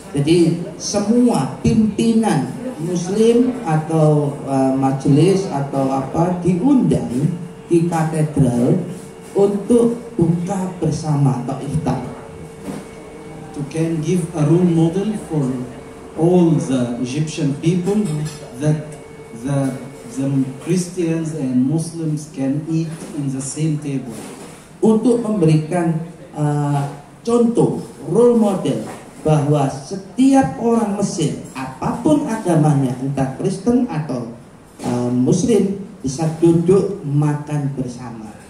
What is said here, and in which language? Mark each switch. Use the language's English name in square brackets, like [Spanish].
[Indonesian] Jadi semua pimpinan Muslim atau majelis atau apa diundang di katedral untuk buka bersama atau iftar. [English] To can give a role model for all the Egyptian people that the Christians and Muslims can eat in the same table. [Indonesian] Untuk memberikan contoh, role model bahwa setiap orang Mesir apapun agamanya, entah Kristen atau Muslim, bisa duduk makan bersama.